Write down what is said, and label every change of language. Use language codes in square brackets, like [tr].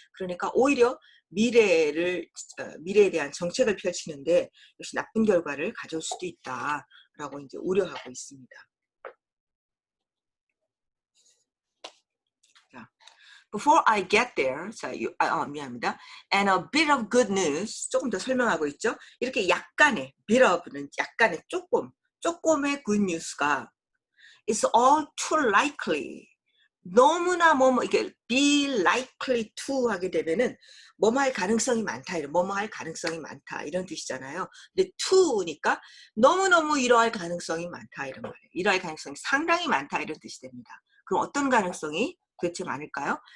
[ko] 그러니까 오히려 미래에 대한 정책을 펼치는데 역시 나쁜 결과를 가져올 수도 있다라고 이제 우려하고 있습니다. [en] Before I get there, [ko] 자, 미안합니다. [en] And a bit of good news, [ko] 조금 더 설명하고 있죠. 이렇게 약간의, bit of는 약간의 조금의 good news가 [en] It's all too likely. [ko] 너무나 이게 be likely to 하게 되면은 뭐할 가능성이 많다, 뭐할 가능성이 많다 이런 뜻이잖아요. 근데 to니까 너무너무 이러할 가능성이 많다 이런 말이에요. 이러할 가능성이 상당히 많다 이런 뜻이 됩니다. 그럼 어떤 가능성이 도대체 많을까요?